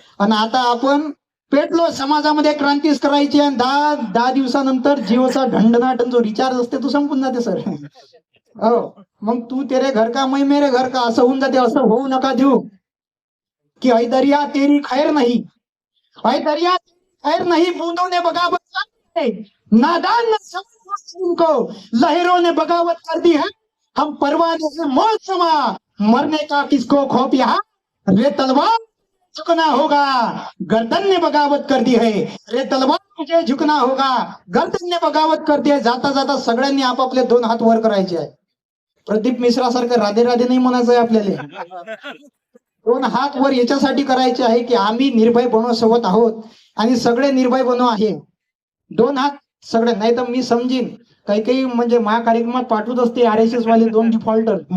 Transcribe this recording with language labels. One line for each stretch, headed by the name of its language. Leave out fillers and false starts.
Marathi: आणि आता आपण पेटलो समाजामध्ये क्रांतीच करायची. आणि 10 दिवसानंतर जिओचा ढंढनाटन जो रिचार्ज असते तो संपून जाते सर. हो, मग
Hindi: तू तेरे घर का
Marathi: मैं मेरे घर का असं होऊन जाते. असं होऊ नका देऊ की
Hindi: ऐदरिया तेरी खैर नाही. ऐदरिया खैर नहीं बूंदों ने बगावत कर दी है, नादान ने समझ इनको लहरों ने बगावत कर दी है। हम परवाने से मौत समा, मरने का किसको खौफ यहाँ, रे तलवार झुकना होगा, गर्दन ने बगावत कर दी है, रे तलवार मुझे झुकना होगा, गर्दन ने बगावत कर दी आहे.
Marathi: जाता जाता सगळ्यांनी आपापले 2 हात वर करायचे आहे. प्रदीप मिश्रा सारखं राधे राधे नाही म्हणायचं आहे आपल्याला. 2 हात वर याच्यासाठी करायचे आहे की आम्ही निर्भय बनवसोबत आहोत आणि सगळे निर्भय बनव आहे. 2 हात सगळे, नाही तर मी समजीन काही काही म्हणजे माझ्या कार्यक्रमात पाठवत असते RSS वाले 2 डिफॉल्टर.